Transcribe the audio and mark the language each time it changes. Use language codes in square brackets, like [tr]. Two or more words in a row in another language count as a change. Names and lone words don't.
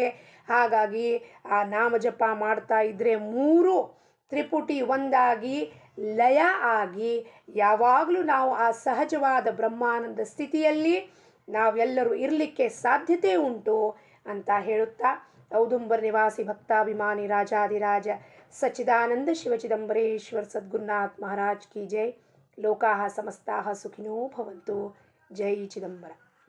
[kn] ಹಾಗಾಗಿ ಆ ನಾಮ ಜಪ ಮಾಡ್ತಾ ಇದ್ದರೆ ಮೂರು ತ್ರಿಪುಟಿ ಒಂದಾಗಿ ಲಯ ಆಗಿ ಯಾವಾಗಲೂ ನಾವು ಆ ಸಹಜವಾದ ಬ್ರಹ್ಮಾನಂದ ಸ್ಥಿತಿಯಲ್ಲಿ ನಾವೆಲ್ಲರೂ ಇರಲಿಕ್ಕೆ ಸಾಧ್ಯತೆ ಉಂಟು ಅಂತ ಹೇಳುತ್ತಾ, ಔದುಂಬರ ನಿವಾಸಿ ಭಕ್ತಾಭಿಮಾನಿ ರಾಜಾಧಿರಾಜ ಸಚ್ಚಿದಾನಂದ ಶಿವಚಿದಂಬರೇಶ್ವರ ಸದ್ಗುರುನಾಥ್ ಮಹಾರಾಜ್ [hi] की जय. [sa] ಲೋಕಾಃ ಸಮಸ್ತಾಃ ಸುಖಿನೋ ಭವಂತು. ಜೈ ಚಿದಂಬರ.